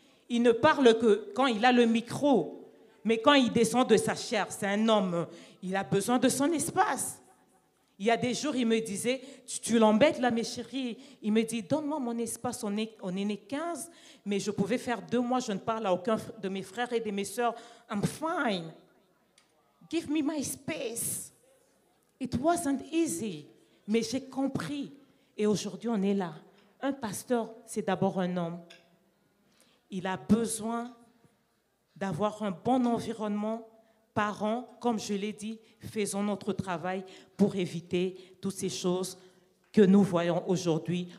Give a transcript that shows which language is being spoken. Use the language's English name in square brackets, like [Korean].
[French] Il ne parle que quand il a le micro. Mais quand il descend de sa chair, c'est un homme, il a besoin de son espace. Il y a des jours, il me disait, tu l'embêtes là, mes chéris. Il me dit, donne-moi mon espace, on est né 15, mais je pouvais faire 2 mois, je ne parle à aucun de mes frères et de mes sœurs. [English] I'm fine. Give me my space. It wasn't easy, [French] mais j'ai compris. Et aujourd'hui, on est là. Un pasteur, c'est d'abord un homme. Il a besoin d'avoir un bon environnement. Parents, comme je l'ai dit, faisons notre travail pour éviter toutes ces choses que nous voyons aujourd'hui.